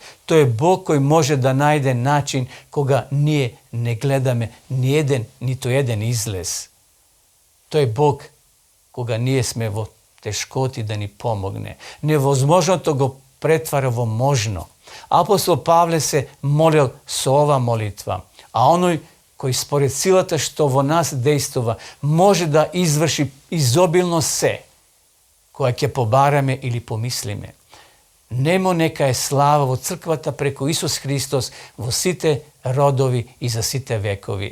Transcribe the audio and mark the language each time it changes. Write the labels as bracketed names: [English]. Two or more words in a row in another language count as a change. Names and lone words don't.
[Macedonian] Тој е Бог кој може да најде начин кога ние не гледаме ниту еден излез. Тој е Бог кога ние сме во тешкоти да ни помогне. Невозможното го претвара во можно. Апостол Павле се молил со ова молитва. [Serbian] a onoj koji [Macedonian] според силата што во нас дејствува може да изврши изобилно се, која ќе побараме или помислиме. Немо нека е слава во црквата преку Исус Христос во сите родови и за сите векови.